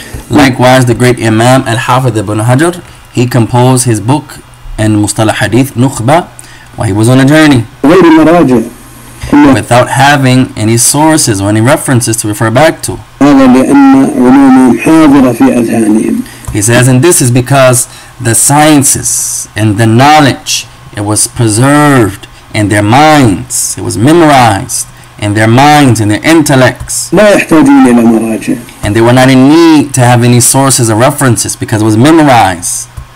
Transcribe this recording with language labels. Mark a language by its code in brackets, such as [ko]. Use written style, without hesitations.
[en] Likewise, the great Imam Al-Hafidh Ibn Hajar, he composed his book in Mustalah Hadith Nukhba while he was on a journey. without having any sources or any references to refer back to. [ar] هذا لأن علومهم حاضرة في أذهانهم. [en] He says, and this is because the sciences and the knowledge, it was preserved in their minds, it was memorized in their minds and their intellects. [ar] لا يحتاجون إلى مراجع. [en] And they were not in need to have any sources or references because it was memorized.